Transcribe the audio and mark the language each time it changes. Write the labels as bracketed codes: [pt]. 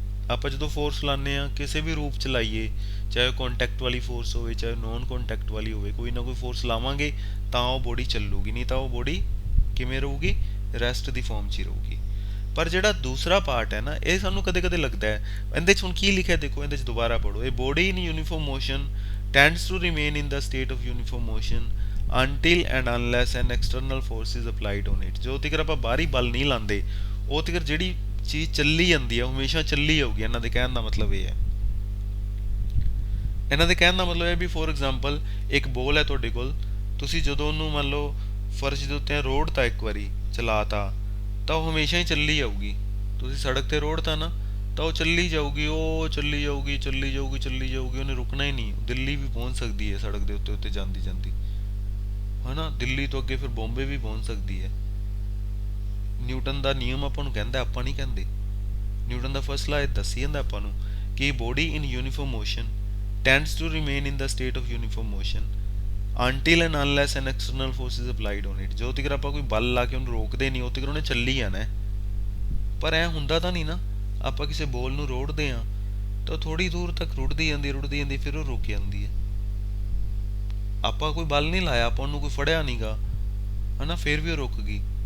[pa] ਆਪਾਂ ਜਦੋਂ ਫੋਰਸ ਲਾਉਂਦੇ ਹਾਂ ਕਿਸੇ ਵੀ ਰੂਪ 'ਚ ਲਾਈਏ, ਚਾਹੇ ਕੰਟੈਕਟ ਵਾਲੀ ਫੋਰਸ ਹੋਵੇ ਚਾਹੇ ਨੋਨ ਕੰਟੈਕਟ ਵਾਲੀ ਹੋਵੇ, ਕੋਈ ਨਾ ਕੋਈ ਫੋਰਸ ਲਾਵਾਂਗੇ ਤਾਂ ਉਹ ਬੋਡੀ ਚੱਲੂਗੀ, ਨਹੀਂ ਤਾਂ ਉਹ ਬੋਡੀ ਕਿਵੇਂ ਰਹੂਗੀ? ਰੈਸਟ ਦੀ ਫਾਰਮ 'ਚ ਹੀ ਰਹੂਗੀ। ਪਰ ਜਿਹੜਾ ਦੂਸਰਾ ਪਾਰਟ ਹੈ ਨਾ, ਇਹ ਸਾਨੂੰ ਕਦੇ ਕਦੇ ਲੱਗਦਾ ਹੈ ਇਹਦੇ 'ਚ ਹੁਣ ਕੀ ਲਿਖਿਆ ਦੇਖੋ, ਇਹਦੇ 'ਚ ਦੁਬਾਰਾ ਪੜ੍ਹੋ। ਇਹ [en] Body in uniform motion tends to remain in the state of uniform motion until and unless an external force is applied on it। [pa] ਜੋ ਤੀਕਰ ਆਪਾਂ ਬਾਹਰੀ ਬਲ ਨਹੀਂ ਲਾਉਂਦੇ ਉਹ ਤੀਕਰ ਜਿਹੜੀ ਚੀਜ਼ ਚੱਲੀ ਜਾਂਦੀ ਹੈ ਹਮੇਸ਼ਾ ਚੱਲੀ ਜਾਊਗੀ। ਇਹਨਾਂ ਦੇ ਕਹਿਣ ਦਾ ਮਤਲਬ ਇਹ ਹੈ, ਇਹਨਾਂ ਦੇ ਕਹਿਣ ਦਾ ਮਤਲਬ ਹੈ ਵੀ [en] for example [pa] ਇੱਕ ਬੋਲ ਹੈ ਤੁਹਾਡੇ ਕੋਲ, ਤੁਸੀਂ ਜਦੋਂ ਉਹਨੂੰ ਮੰਨ ਲਓ ਫਰਸ਼ ਦੇ ਉੱਤੇ ਰੋੜਤਾ ਇੱਕ ਵਾਰੀ ਚਲਾਤਾ ਤਾਂ ਉਹ ਹਮੇਸ਼ਾ ਹੀ ਚੱਲੀ ਜਾਊਗੀ। ਤੁਸੀਂ ਸੜਕ ਤੇ ਰੋੜਤਾ ਨਾ ਤਾਂ ਉਹ ਚੱਲੀ ਜਾਊਗੀ, ਉਹ ਚੱਲੀ ਜਾਊਗੀ ਚੱਲੀ ਜਾਊਗੀ ਚੱਲੀ ਜਾਊਗੀ, ਉਹਨੇ ਰੁਕਣਾ ਹੀ ਨਹੀਂ। ਦਿੱਲੀ ਵੀ ਪਹੁੰਚ ਸਕਦੀ ਹੈ ਸੜਕ ਦੇ ਉੱਤੇ ਉੱਤੇ ਜਾਂਦੀ ਜਾਂਦੀ, ਹੈ ਨਾ। ਦਿੱਲੀ ਤੋਂ ਅੱਗੇ ਫਿਰ ਬੰਬੇ ਵੀ ਪਹੁੰਚ ਸਕਦੀ ਹੈ। ਨਿਊਟਨ ਦਾ ਨਿਯਮ ਆਪਾਂ ਨੂੰ ਕਹਿੰਦਾ, ਆਪਾਂ ਨਹੀਂ ਕਹਿੰਦੇ। ਨਿਊਟਨ ਦਾ ਫਸਟ ਲਾ ਇਹ ਦੱਸੀ ਜਾਂਦਾ ਆਪਾਂ ਨੂੰ ਕਿ [en] Body in uniform motion tends to remain in the state of uniform motion until and unless an external force is applied on it। [pa] ਜੋ ਤੀਕਰ ਆਪਾਂ ਕੋਈ ਬਲ ਲਾ ਕੇ ਉਹਨੂੰ ਰੋਕਦੇ ਨਹੀਂ ਉਹ ਤੀਕਰ ਉਹਨੇ ਚੱਲੀ ਜਾਣਾ। ਪਰ ਐ ਹੁੰਦਾ ਤਾਂ ਨਹੀਂ ਨਾ, ਆਪਾਂ ਕਿਸੇ ਬੋਲ ਨੂੰ ਰੋੜਦੇ ਆ ਤਾਂ ਥੋੜੀ ਦੂਰ ਤੱਕ ਰੁੜਦੀ ਜਾਂਦੀ ਫਿਰ ਉਹ ਰੁਕ ਜਾਂਦੀ ਹੈ। ਆਪਾਂ ਕੋਈ ਬਲ ਨਹੀਂ ਲਾਇਆ, ਆਪਾਂ ਉਹਨੂੰ ਕੋਈ ਫੜਿਆ ਨਹੀਂਗਾ, ਹਨਾ, ਫਿਰ ਵੀ ਉਹ ਰੁਕ ਗਈ।